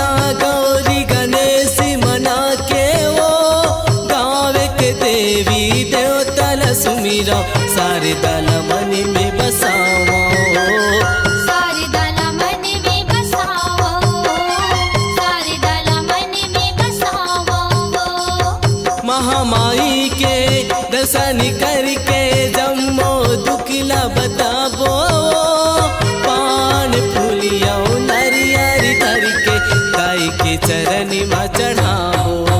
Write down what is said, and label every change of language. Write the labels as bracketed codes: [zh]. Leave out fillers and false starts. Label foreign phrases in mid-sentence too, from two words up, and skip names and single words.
[hne] गौरी गणेश मना के वो, गावे के देवी देवतला सुमीरा सारे दल मन में बसावा। सारे दल मन में बसावो, सारे दल मन में बसावो। महामाई के दर्शन करके जम्मो दुखला बताबो। पान फूलिया नरियर धर के दाई के चरण में चढ़ाबो।